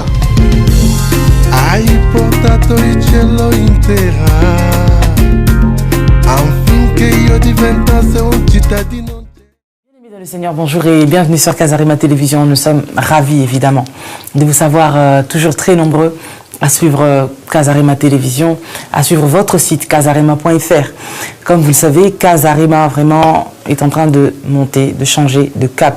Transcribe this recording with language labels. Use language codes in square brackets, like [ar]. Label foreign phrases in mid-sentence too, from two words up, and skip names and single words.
[it] ai portato il cielo intera afin che io diventassi un cittadino. [fr] Bien-aimés dans le Seigneur, bonjour et bienvenue sur Casarema Télévision. Nous sommes ravis évidemment de vous savoir toujours très nombreux à suivre Casarema Télévision, à suivre votre site casarema.fr. Comme vous le savez, Casarema vraiment est en train de monter, de changer de cap.